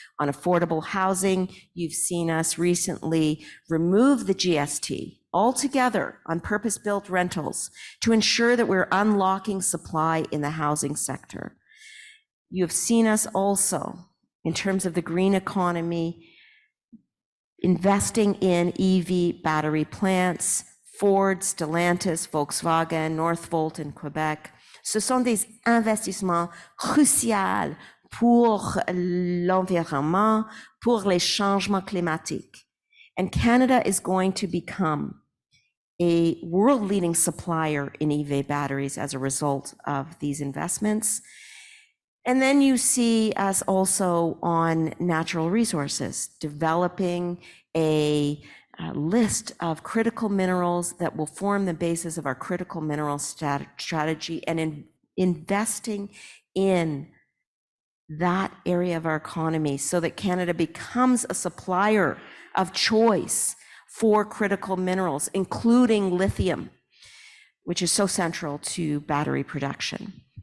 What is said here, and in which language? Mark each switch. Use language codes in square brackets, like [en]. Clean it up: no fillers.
[en] On affordable housing, you've seen us recently remove the GST altogether on purpose-built rentals to ensure that we're unlocking supply in the housing sector. You've seen us also, in terms of the green economy, investing in EV battery plants, Ford, Stellantis, Volkswagen, Northvolt in Quebec. [fr] Ce sont des investissements cruciaux pour l'environnement, pour les changements climatiques. [en] And Canada is going to become a world-leading supplier in EV batteries as a result of these investments. And then you see us also on natural resources, developing a list of critical minerals that will form the basis of our critical mineral strategy, and investing in that area of our economy so that Canada becomes a supplier of choice for critical minerals, including lithium, which is so central to battery production.